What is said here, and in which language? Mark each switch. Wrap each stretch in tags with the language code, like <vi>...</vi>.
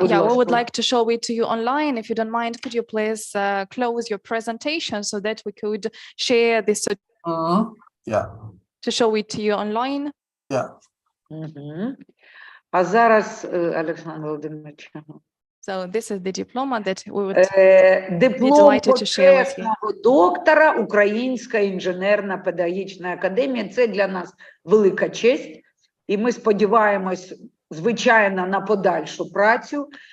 <en>We would like to show it to you online. If you don't mind, could you please close your presentation so that we could share this to show it to you online? Yeah.</en> <uk>А зараз, Олександр Володимирович.</uk> <en>So this is the diploma that we would be delighted to share with you.</en> <uk>Диплом почесного доктора Української інженерно-педагогічної академії. Це для нас велика честь. І ми сподіваємось, звичайно, на подальшу працю.</uk>